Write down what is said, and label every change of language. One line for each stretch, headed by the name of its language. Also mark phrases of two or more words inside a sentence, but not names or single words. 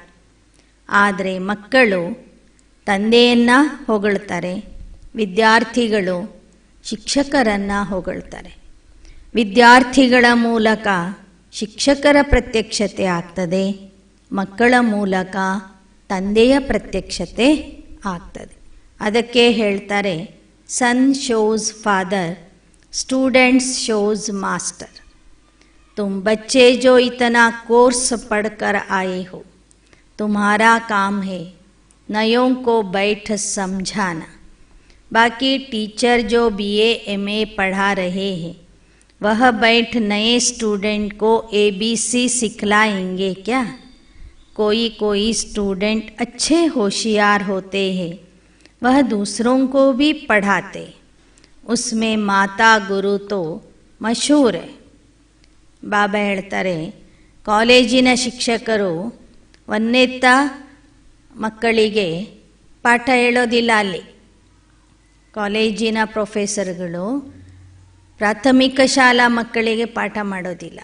Kannada: ಆದರೆ ಮಕ್ಕಳು ತಂದೆಯನ್ನು ಹೊಗಳ್ತಾರೆ, ವಿದ್ಯಾರ್ಥಿಗಳು ಶಿಕ್ಷಕರನ್ನು ಹೊಗಳ್ತಾರೆ. ವಿದ್ಯಾರ್ಥಿಗಳ ಮೂಲಕ ಶಿಕ್ಷಕರ ಪ್ರತ್ಯಕ್ಷತೆ ಆಗ್ತದೆ, ಮಕ್ಕಳ ಮೂಲಕ ತಂದೆಯ ಪ್ರತ್ಯಕ್ಷತೆ ಆಗ್ತದೆ. ಅದಕ್ಕೆ ಹೇಳ್ತಾರೆ,
English: Son shows father, students shows master.
Hindi: तुम बच्चे जो इतना कोर्स पढ़कर आए हो, तुम्हारा काम है नयों को बैठ समझाना. बाकी टीचर जो BA MA पढ़ा रहे हैं वह बैठ नए स्टूडेंट को ABC सिखलाएंगे क्या? कोई कोई स्टूडेंट अच्छे होशियार होते हैं, वह दूसरों को भी पढ़ाते, उसमें माता गुरु तो मशहूर है.
Kannada: ಬಾಬಾ ಹೇಳ್ತಾರೆ, ಕಾಲೇಜಿನ ಶಿಕ್ಷಕರು ಒಂದೆತ್ತ ಮಕ್ಕಳಿಗೆ ಪಾಠ ಹೇಳೋದಿಲ್ಲ. ಅಲ್ಲಿ ಕಾಲೇಜಿನ ಪ್ರೊಫೆಸರ್ಗಳು ಪ್ರಾಥಮಿಕ ಶಾಲಾ ಮಕ್ಕಳಿಗೆ ಪಾಠ ಮಾಡೋದಿಲ್ಲ.